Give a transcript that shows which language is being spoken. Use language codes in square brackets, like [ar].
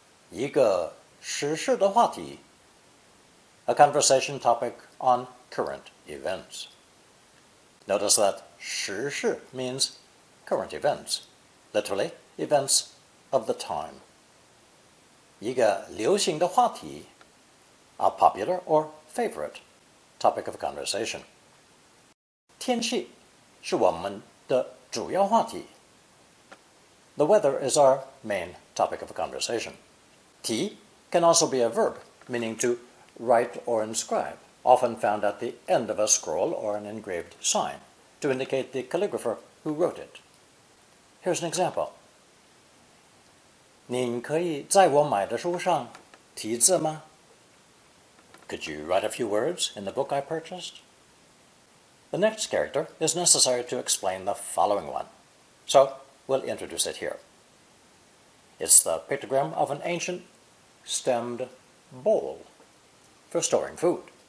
[zh] 一个时事的话题 [en] a conversation topic on current events. Notice that 时事 means current events, literally events of the time. [zh] 一个流行的话题 [en] a popular or favorite topic of conversation. [zh] 天气是我们的主要话题. [en] The weather is our main topic of conversation. 题 can also be a verb, meaning to write or inscribe, often found at the end of a scroll or an engraved sign, to indicate the calligrapher who wrote it. Here's an example. [zh] 您可以在我买的书上题字吗? [en] Could you write a few words in the book I purchased? The next character is necessary to explain the following one, so we'll introduce it here. It's the pictogram of an ancient stemmed bowl for storing food.